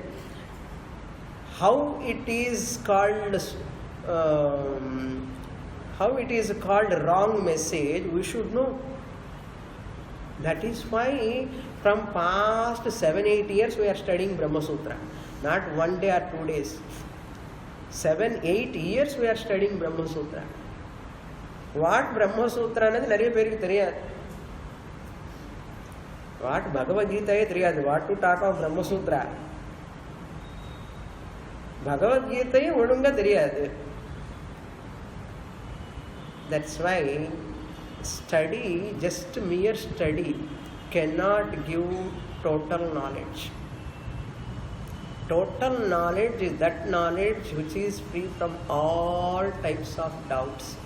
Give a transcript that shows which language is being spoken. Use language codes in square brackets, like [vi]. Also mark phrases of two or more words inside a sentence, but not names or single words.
[en] How it is called wrong message, we should know. That is why from past 7-8 years we are studying Brahma Sutra. Not 1 day or 2 days. 7-8 years we are studying Brahma Sutra. What Brahma Sutra is [ta] நிறைய பேருக்கு தெரியாது. [en] What Bhagavad Gita is theriyadu. What to talk of Brahma Sutra? [ta] பகவத்கீதையும் ஒழுங்கா தெரியாது. [en] That's why study, just mere study, cannot give total knowledge. Total knowledge is that knowledge which is free from all types of doubts.